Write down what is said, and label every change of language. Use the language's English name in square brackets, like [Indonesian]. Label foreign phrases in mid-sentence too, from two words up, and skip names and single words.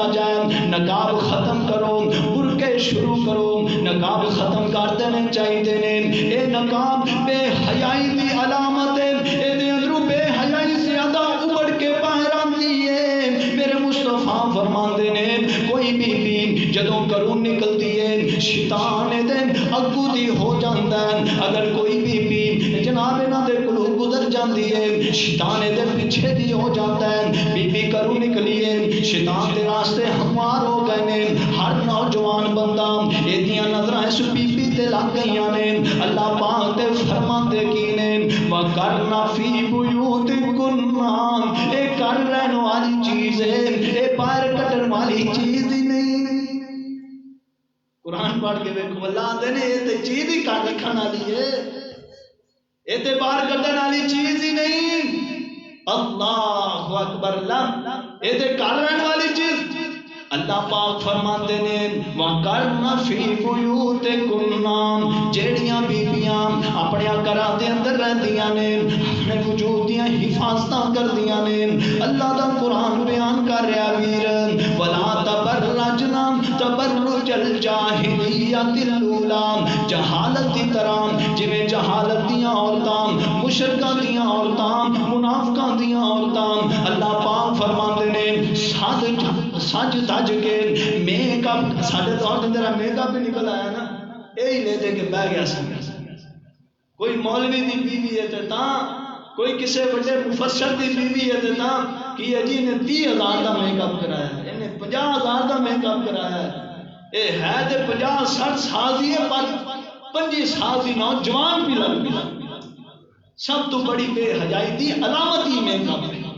[Punjabi] جائے نقاب ختم کرو برقع شروع کرو نقاب ختم کر دینے چاہیے نے اے نقاب بے حیائی دی علامت ہے اے دے اندروں بے حیائی زیادہ ابڑ کے باہر آتی ہے میرے مصطفیٰ فرماندے نے کوئی بی جدوں گھروں نکلتی ہے شیطان دے اگو دی ہو جاندا ہے اگر کوئی بی جناب انہاں دے کولوں گزر جاندی ہے شیطان دے پیچھے دی ہو جاتا ہے بی گھروں نکلی ہے شیطان دے راستے ہموار ہو گئے نے ہر نوجوان بندہ ایدیاں نظراں اس بی تے لگ گئیاں نے اللہ پاک تے فرماندے کی نے [Arabic] وَقَرْنَ فِي بُيُوتِكُنَّ [Punjabi] اے کر رہن والی چیز ہے اے باہر کٹن والی چیز ہی نہیں قرآن پڑھ کے دیکھو اللہ دے نے یہ تے چیز ہی کٹ رکھن والی ہے یہ تے باہر کٹن والی چیز ہی نہیں [Arabic] اللہ اکبر [Punjabi] اللہ یہ تے کر رہن والی چیز اللہ پاک فرماتے نے [Arabic] وَقَرْنَ فِي بُيُوتِكُنَّ [Punjabi] جیڑیاں بیبیاں اپنے گھراں دے اندر رہندیاں نے اپنے وجود دیاں حفاظتاں کردیاں نے اللہ دا قرآن بیان کر رہا ویر [Arabic] وَلَا تَبَرَّجْنَا تَبَرُّجَ الْجَاهِلِيَّةِ الْأُولَىٰ [Punjabi] جہالت کی طرح جویں جہالت دیاں عورتاں مشرکاں دیاں عورتاں منافقاں دیاں عورتاں اللہ پاک فرماندے نے سج دج کے میک اپ ساڈے دور دے اندر [English] make up [Punjabi] نکل آیا نا یہی لے دے کے بہ گیا سی کوئی مولوی دی بیوی ہے تے تاں کوئی کسے بڑے مفسر دی بیوی ہے تے تاں کہ جی نے 30,000 دا [English] make up [Punjabi] کرایا ہے انہیں 50,000 دا [English] make up [Punjabi] کرایا ہے اے ہے تے 50-60 سال دی ہے پر 25 سال دی نوجوان بھی لگ سب تو بڑی بے حیائی دی علامت ہی [English] make up [Punjabi] ہے